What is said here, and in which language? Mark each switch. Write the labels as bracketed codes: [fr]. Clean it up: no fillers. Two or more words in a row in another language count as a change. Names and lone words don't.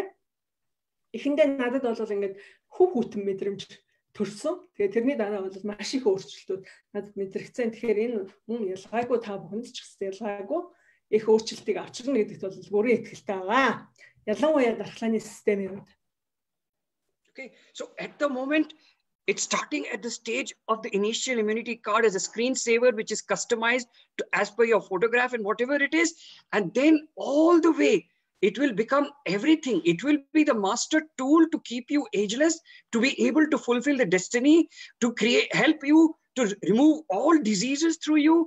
[mn] Эхэндээ надад бол ингээд хөв хүтэн мэдрэмж төрсөн. Тэгээ тэрний дараа бол маш их өөрчлөлтүүд надад мэдрэгцэн. Тэгэхээр энэ мөн ялгаагүй та бүхэнд ч гэсэн ялгаагүй их өөрчлөлтийг авчирна гэдэгт бол бүрэн итгэлтэй байгаа. Ялангуяа дархлааны системийн үед. [en] Okay, so at the moment, it's starting at the stage of the initial immunity card as a screensaver, which is customized to, as per your photograph and whatever it is. And then all the way, it will become everything. It will be the master tool to keep you ageless, to be able to fulfill the destiny, to help you to remove all diseases through you.